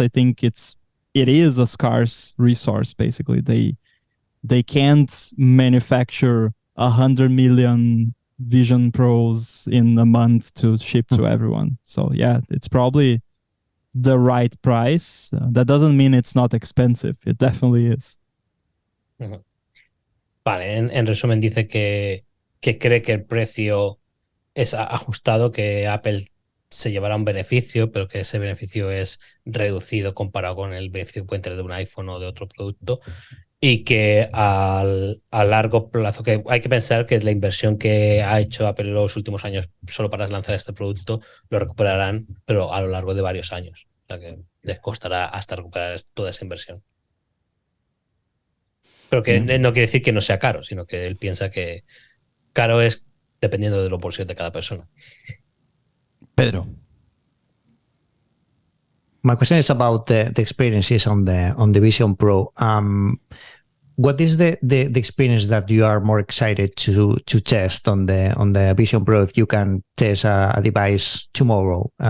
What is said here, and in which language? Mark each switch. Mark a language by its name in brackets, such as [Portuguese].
[English] I think it is a scarce resource. Basically, they can't manufacture 100 million Vision Pros in a month to ship to everyone. So yeah, it's probably the right price. That doesn't mean it's not expensive. It definitely is. [Spanish] Vale, en resumen dice que cree que el precio es ajustado, que Apple se llevará un beneficio, pero que ese beneficio es reducido comparado con el beneficio que puede tener de un iPhone o de otro producto, y que a largo plazo, que hay que pensar que la inversión que ha hecho Apple en los últimos años solo para lanzar este producto lo recuperarán, pero a lo largo de varios años. O sea que les costará hasta recuperar toda esa inversión. Pero que no quiere decir que no sea caro, sino que él piensa que caro es dependiendo de los bolsillos de cada persona. Pedro. [English] My question is about the experiences on the Vision Pro. What is the experience that you are more excited to test on the Vision Pro if you can test a device tomorrow?